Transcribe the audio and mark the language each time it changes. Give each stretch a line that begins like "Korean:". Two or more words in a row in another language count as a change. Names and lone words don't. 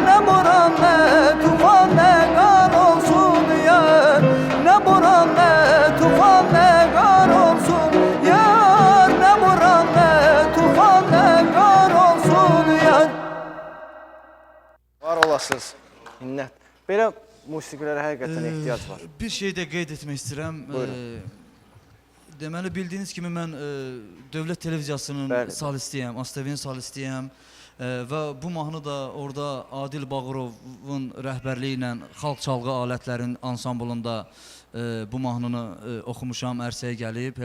Azerbaijani: Ne boran ne tufan ne kar olsun yar. Ne boran ne tufan ne kar olsun yar. Ne boran ne tufan ne kar olsun yar. Var olasınız. Minnət. Belə musiqilərə həqiqətən ehtiyac var. Bir şey də qeyd etmək istəyirəm. Buyurun. Deməli bildiyiniz kimi mən Dövlət Televiziyasının Bəli. solistiyəm, ASTV-nin solistiyəm və bu mahnı da orada Adil Bağırovun rəhbərliyi ilə xalq çalğı alətlərinin ansamblında bu mahnını oxumuşam, ərsəyə gəlib.